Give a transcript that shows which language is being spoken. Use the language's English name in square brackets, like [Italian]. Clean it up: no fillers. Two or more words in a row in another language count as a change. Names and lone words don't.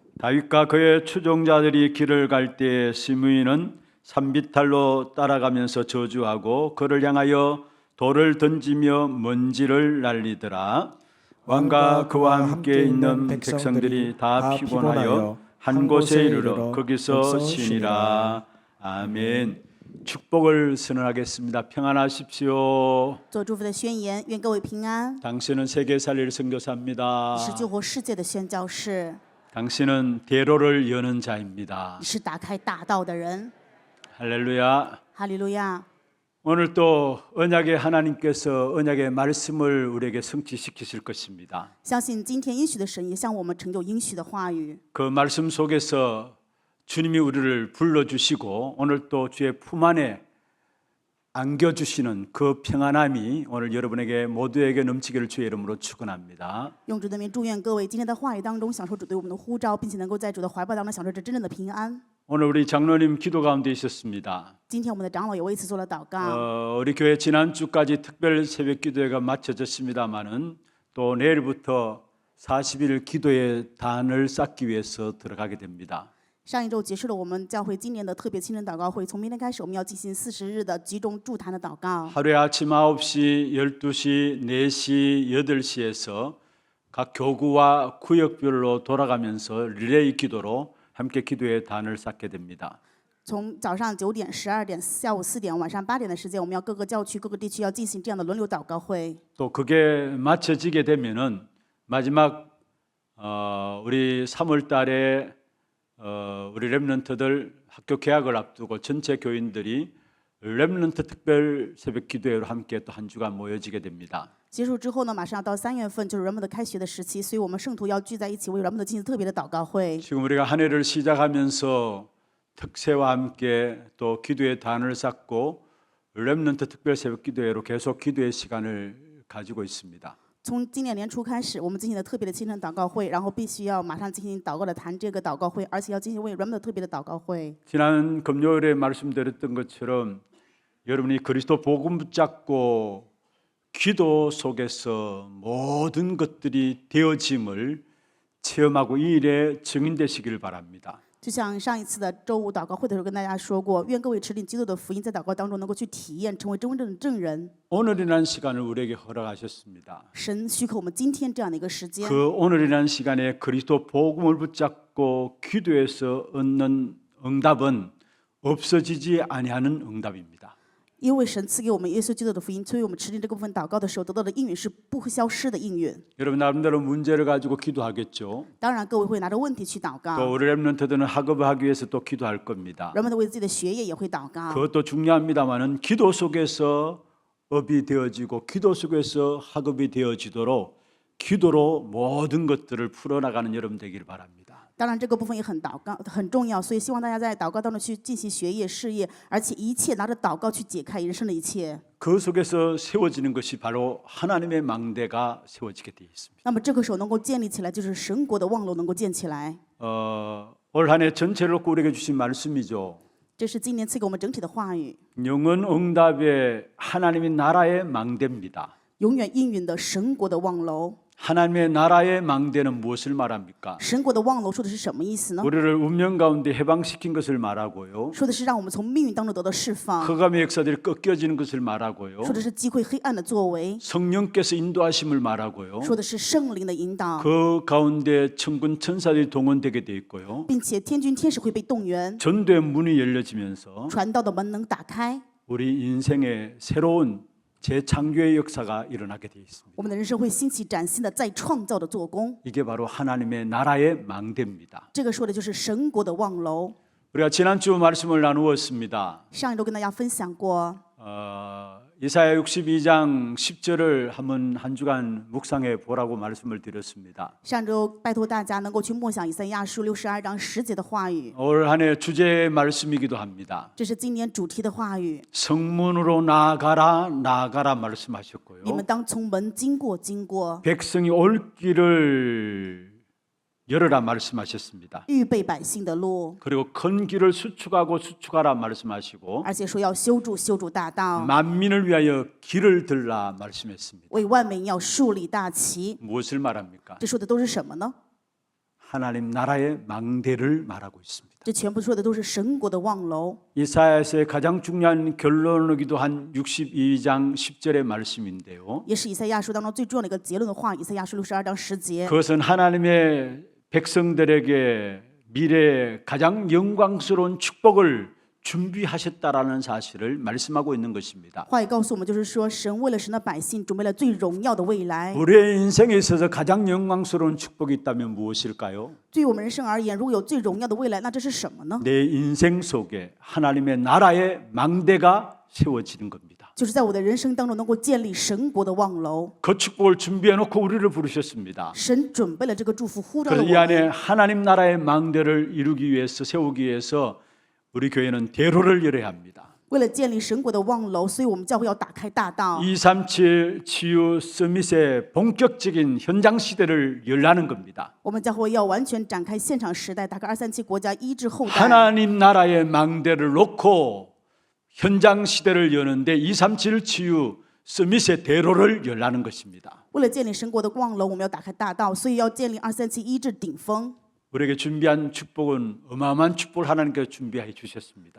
[Korean] 다윗과 그의 추종자들이 길을 갈 때에 시므이는 산비탈로 따라가면서 저주하고 그를 향하여 돌을 던지며 먼지를 날리더라. 왕과 그와 함께 있는 백성들이 다 피곤하여 한 곳에 이르러 거기서 쉬니라. 아멘. 축복을 선언하겠습니다. 평안하십시오. [Chinese] 做祝福的宣言，愿各位平安。 [Korean] 당신은 세계 살릴 선교사입니다. [Chinese] 你是救活世界的宣教士， [Korean] 당신은 대로를 여는 자입니다. [Chinese] 你是打开大道的人。 [Korean] 할렐루야. [Chinese] 哈利路亚！ [Korean] 오늘 또 언약의 하나님께서 언약의 말씀을 우리에게 성취시키실 것입니다. [Chinese] 相信今天应许的神也向我们成就应许的话语。 [Korean] 그 말씀 속에서 주님이 우리를 불러주시고 오늘 또 주의 품 안에 안겨주시는 그 평안함이 오늘 여러분에게 모두에게 넘치기를 주의 이름으로 축원합니다. [Chinese] 用主的名祝愿各位今天的话语当中享受主对我们的呼召，并且能够在主的怀抱当中享受这真正的平安。 [Korean] 오늘 우리 장로님 기도 가운데 있었습니다. [Chinese] 今天我们的长老也为此做了祷告。 [Korean] 우리 교회 지난주까지 특별 새벽 기도회가 마쳐졌습니다마는 또 내일부터 40일 기도의 단을 쌓기 위해서 들어가게 됩니다. [Chinese] 上一周结束了我们教会今年的特别清晨祷告会，从明天开始，我们要进行40日的集中祝坛的祷告。 [Korean] 하루에 아침 9시, 12시, 4시, 8시에서 각 교구와 구역별로 돌아가면서 리레이 기도로 함께 기도의 단을 쌓게 됩니다. [Chinese] 从早上9点、12点、下午4点、晚上8点的时间，我们要各个教区、各个地区要进行这样的轮流祷告会。 [Korean] 또 그게 마쳐지게 되면은 마지막 우리 3월 달에 우리 렘넌트들 학교 개학을 앞두고 전체 교인들이 렘넌트 특별 새벽 기도회로 함께 또 한 주간 모여지게 됩니다. [Chinese] 结束之后呢，马上要到3月份，就是人们的开学的时期，所以我们圣徒要聚在一起，为人们的进行特别的祷告会。 [Korean] 지금 우리가 한 해를 시작하면서 특세와 함께 또 기도의 단을 쌓고 렘넌트 특별 새벽 기도회로 계속 기도의 시간을 가지고 있습니다. [Chinese] 从今年年初开始，我们进行了特别的清晨祷告会，然后必须要马上进行祷告的谈这个祷告会，而且要进行为人们的特别的祷告会。 [Korean] 지난 금요일에 말씀드렸던 것처럼 여러분이 그리스도 복음 붙잡고 기도 속에서 모든 것들이 되어짐을 체험하고 이 일에 증인되시길 바랍니다. [Chinese] 就像上一次的周五祷告会的时候跟大家说过，愿各位持领基督的福音，在祷告当中能够去体验，成为真正的证人。 [Korean] 오늘이라는 시간을 우리에게 허락하셨습니다. [Chinese] 神许可我们今天这样的一个时间， [Korean] 그 오늘이라는 시간에 그리스도 복음을 붙잡고 기도해서 얻는 응답은 없어지지 아니하는 응답입니다. [Chinese] 因为神赐给我们耶稣基督的福音，所以我们持定这个部分祷告的时候得到的应允是不会消失的应允。 [Korean] 여러분 나름대로 문제를 가지고 기도하겠죠. [Chinese] 当然，各位会拿着问题去祷 [Korean] 또 [Chinese] 告， [Korean] 우리 랩런트들은 학업을 하기 위해서 또 기도할 겁니다. [Chinese] 人们为自己的学业也会祷告。 [Korean] 그것도 중요합니다만은 기도 속에서 업이 되어지고 기도 속에서 학업이 되어지도록 기도로 모든 것들을 풀어나가는 여러분 되기를 바랍니다. [Chinese] 当然，这个部分也很重要，所以希望大家在祷告当中去进行学业、事业，而且一切拿着祷告去解开人生的一切。 [Korean] 그 속에서 세워지는 것이 바로 하나님의 망대가 세워지게 되어 있습니다. [Chinese] 那么这个时候能够建立起来，就是神国的望楼能够建起来。 [Korean] 올 한 해 전체를 놓고 우리에게 주신 말씀이죠. [Chinese] 这是今年赐给我们整体的话语， [Korean] 영원 응답의 하나님의 나라의 망대입니다. [Chinese] 永远应允的神国的望楼。 [Korean] 하나님의 나라의 망대는 무엇을 말합니까? [Chinese] 神国的望楼说的是什么意思呢？ [Korean] 우리를 운명 가운데 해방시킨 것을 말하고요. [Chinese] 说的是让我们从命运当中得到释放， [Korean] 흑암의 역사들이 꺾여지는 것을 말하고요. [Chinese] 说的是击溃黑暗的作为， [Korean] 성령께서 인도하심을 말하고요. [Chinese] 说的是圣灵的引导， [Korean] 그 가운데 천군 천사들이 동원되게 돼 있고요. [Chinese] 并且天军天使会被动员， [Korean] 전도의 문이 열려지면서 [Chinese] 传道的门能打开， [Korean] 우리 인생의 새로운 재창조의 역사가 일어나게 돼 있습니다. [Chinese] 我们的人生会兴起崭新的再创造的做工。 [Korean] 이게 바로 하나님의 나라의 망대입니다. [Chinese] 这个说的就是神国的望楼。 [Korean] 우리가 지난주 말씀을 나누었습니다. [Chinese] 上一周跟大家分享过， [Korean] 이사야 62장 10절을 한번 한 주간 묵상해 보라고 말씀을 드렸습니다. [Chinese] 上周拜托大家能够去默想以赛亚书62章10节的话语， [Korean] 올 한 해 주제의 말씀이기도 합니다. [Chinese] 这是今年主题的话语。 [Korean] 성문으로 나아가라 나아가라 말씀하셨고요. [Chinese] 你们当从门经过，经过， [Korean] 백성이 올 길을 열어라 말씀하셨습니다. [Chinese] 预备百姓的路， [Korean] 그리고 큰 길을 수축하고 수축하라 말씀하시고 [Chinese] 而且说要修筑大道， [Korean] 만민을 위하여 길을 들라 말씀했습니다. [Chinese] 为万民要树立大旗。 [Korean] 무엇을 말합니까? [Chinese] 这说的都是什么呢？ [Korean] 하나님 나라의 망대를 말하고 있습니다. [Chinese] 这全部说的都是神国的望楼。 [Korean] 이사야서의 가장 중요한 결론이기도 한 62장 10절의 말씀인데요. [Chinese] 也是以赛亚书当中最重要的一个结论的话，以赛亚书62章10节。 [Korean] 그것은 하나님의 백성들에게 미래의 가장 영광스러운 축복을 준비하셨다라는 사실을 말씀하고 있는 것입니다. [Chinese] 话语告诉我们，就是说，神为了神的百姓准备了最荣耀的未来。 [Korean] 우리의 인생에 있어서 가장 영광스러운 축복이 있다면 무엇일까요? [Chinese] 对于我们人生而言，如果有最荣耀的未来，那这是什么呢？ [Korean] 내 인생 속에 하나님의 나라의 망대가 세워지는 겁니다. [Chinese] 就是在我的人生当中能够建立神国的望楼。 [Korean] 그 축복을 준비해 놓고 우리를 부르셨습니다. [Chinese] 神准备了这个祝福，呼召了 [Korean] 그래서 [Chinese] 我 [Korean] 이 안에 [Chinese] 们。 [Korean] 하나님 나라의 망대를 이루기 위해서 세우기 위해서 우리 교회는 대로를 열어야 합니다. [Chinese] 为了建立神国的望楼，所以我们教会要打开大道。 [Korean] 237 치유 서밋의 본격적인 현장 시대를 열라는 겁니다. [Chinese] 我们教会要完全展开现场时代，打开237国家医治后代。 [Korean] 하나님 나라의 망대를 놓고 현장 시대를 여는데 237 치유 서밋의 대로를 열라는 것입니다. [Chinese] 为了建立神国的望楼，我们要打开大道，所以要建立237医治顶峰。 [Korean] 우리에게 준비한 축복은 어마어마한 축복을 하나님께서 준비해 주셨습니다.